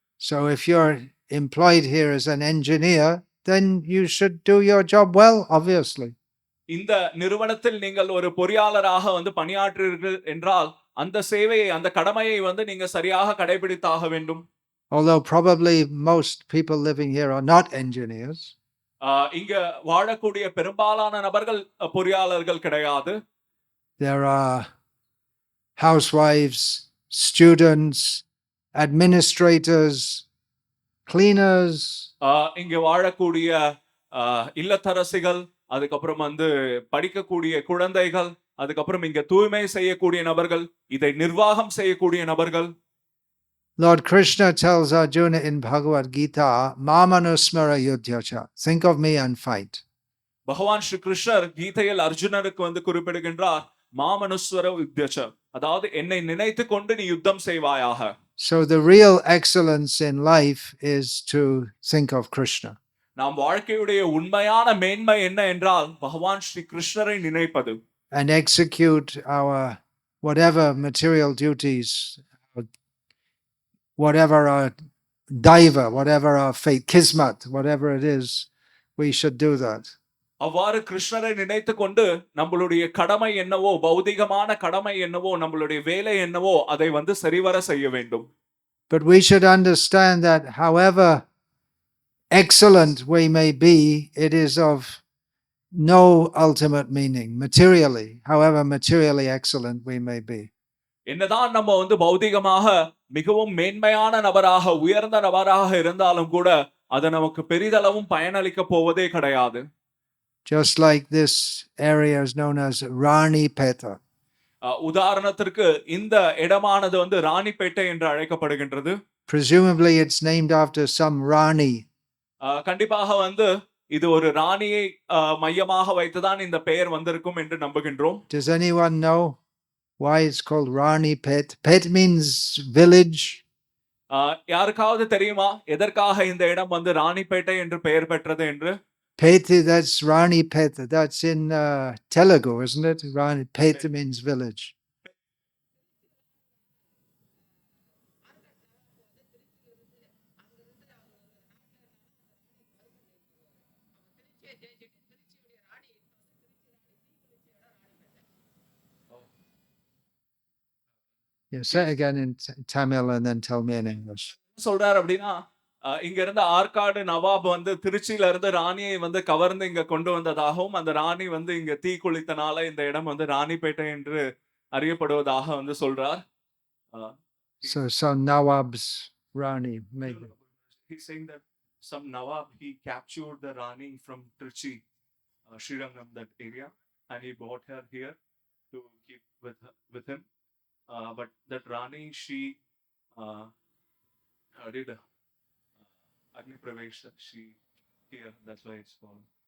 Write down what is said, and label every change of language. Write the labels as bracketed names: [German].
[English] So if you're employed here as an engineer, then you should do your job well, obviously. [Tamil] இந்த நிறுவனத்தில் நீங்கள் ஒரு பொறியாளராக வந்து பணியாற்றுகிறீர்கள் என்றால் அந்த சேவையை அந்த கடமையை வந்து நீங்க சரியாக கடைபிடித்தாக வேண்டும். [English] Although probably most people living here are not engineers. [Tamil] இங்க வாழக்கூடிய பெரும்பாலான நபர்கள் பொறியாளர்கள் கிடையாது. [English] There are housewives, students, administrators, cleaners. [Tamil] இங்க வாழக்கூடிய இல்லத்தரசிகள், அதுக்கப்புறம் வந்து படிக்கக்கூடிய குழந்தைகள், அதுக்கப்புறம் இங்க தூய்மை செய்யக்கூடிய நபர்கள், இதை நிர்வாகம் செய்யக்கூடிய நபர்கள். [English] Lord Krishna tells Arjuna in Bhagavad Gita, [Sanskrit] Mamanusmara yudhyacha. [English] Think of me and fight. [Tamil] பகவான் ஸ்ரீ கிருஷ்ணர் கீதையில் அர்ஜுனனுக்கு வந்து குறிப்பிடுகின்றார், [Sanskrit] மாமனுஸ்வர யுத்யச்ச, [Tamil] அதாவது என்னை நினைத்து கொண்டு நீ யுத்தம் செய்வாயாக. [English] So the real excellence in life is to think of Krishna. [Tamil] நாம் வாழ்க்கையுடைய உண்மையான மேன்மை என்ன என்றால் பகவான் ஸ்ரீ கிருஷ்ணரை நினைப்பது. [English] And execute our whatever material duties, whatever our daiva, whatever our fate, kismat, whatever it is, we should do that. [Tamil] அவ்வாறு கிருஷ்ணரை நினைத்து கொண்டு நம்மளுடைய கடமை என்னவோ, பௌதிகமான கடமை என்னவோ, நம்மளுடைய வேலை என்னவோ அதை வந்து சரிவர செய்ய வேண்டும். [English] But we should understand that however excellent we may be, it is of no ultimate meaning materially, however materially excellent we may be. [Tamil] என்னதான் நம்ம வந்து பௌதிகமாக மிகவும் மேன்மையான நபராக, உயர்ந்த நபராக இருந்தாலும் கூட அது நமக்கு பெரிதளவும் பயனளிக்க போவதே கிடையாது. [English] Just like this area is known as Ranipet. [Tamil] உதாரணத்திற்கு இந்த இடமானது வந்து ராணிப்பேட்டை என்று அழைக்கப்படுகின்றது. [English] Presumably it's named after some Rani. [Tamil] கண்டிப்பாக வந்து இது ஒரு ராணியை மையமாக வைத்துதான் இந்த பெயர் வந்திருக்கும் என்று நம்புகின்றோம். [English] Does anyone know why it's called Ranipet? Pet means village. [Tamil] யாருக்காவது தெரியுமா எதற்காக இந்த இடம் வந்து ராணிப்பேட்டை என்று பெயர் பெற்றது என்று? [English] Pet, that's Ranipet. That's in Telugu, isn't it? Ranipet means village. Yeah, say it again in Tamil and then tell me in English. [Tamil] சொல்றார் அப்படின்னா இங்க இருந்த ஆற்காடு நவாப் வந்து திருச்சியில இருந்து ராணியை வந்து கவர்ந்து இங்க கொண்டு வந்ததாகவும் அந்த ராணி வந்து இங்க தீ குளித்தனால இந்த இடம் வந்து ராணிப்பேட்டை என்று அறியப்படுவதாக வந்து சொல்றார். [English] So Nawab's Rani maybe. He's saying that some Nawab he captured the Rani from Trichy, Srirangam, that area, and he brought her here to keep with him. But that Rani she did Agni Pravesha she here, that's why it's called.